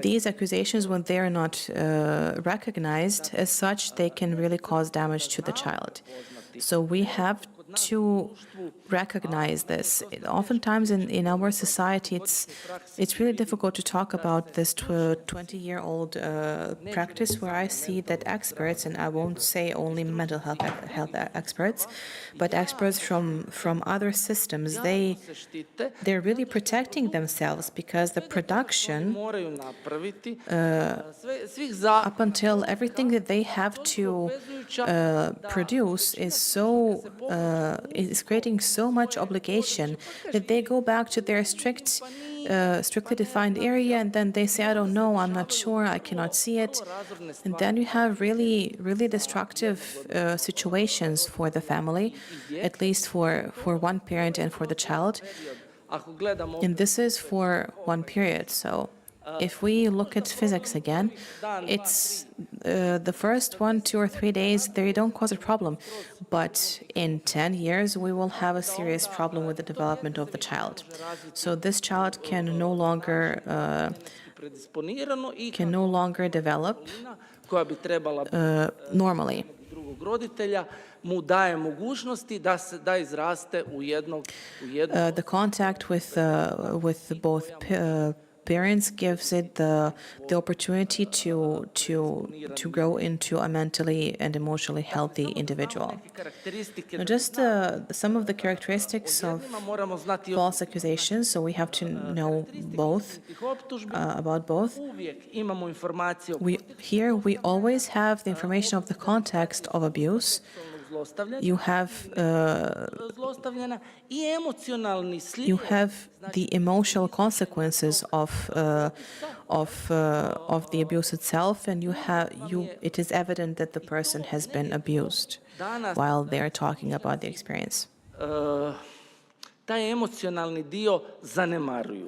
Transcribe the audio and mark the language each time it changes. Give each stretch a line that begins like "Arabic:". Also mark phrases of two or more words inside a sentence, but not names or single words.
English: These accusations, when they are not recognized as such, they can really cause damage to the child. So we have to recognize this. Oftentimes in our society, it's really difficult to talk about this 20-year-old practice where I see that experts, and I won't say only mental health experts, but experts from other systems, they're really protecting themselves because the production
Croatian: Moraju napraviti svih
English: up until everything that they have to produce is creating so much obligation that they go back to their strictly defined area, and then they say, I don't know, I'm not sure, I cannot see it. And then you have really, really destructive situations for the family, at least for one parent and for the child.
Croatian: Ako gledamo
English: And this is for one period. So if we look at physics again, it's the first 1, 2, or 3 days, they don't cause a problem. But in 10 years, we will have a serious problem with the development of the child. So this child can no longer develop
Croatian: koja bi trebala
English: normally.
Croatian: drugog roditelja mu daje mogućnosti da izraste u jednog
English: The contact with both parents gives it the opportunity to grow into a mentally and emotionally healthy individual. Now, just some of the characteristics of false accusations, so we have to know both, about both.
Croatian: uvijek imamo informacije o
English: Here we always have the information of the context of abuse,
Croatian: zlostavljanja,
English: you have
Croatian: zlostavljena i emocionalni slijed.
English: you have the emotional consequences of the abuse itself, and it is evident that the person has been abused while they are talking about the experience.
Croatian: Taj emocionalni dio zanemaruju.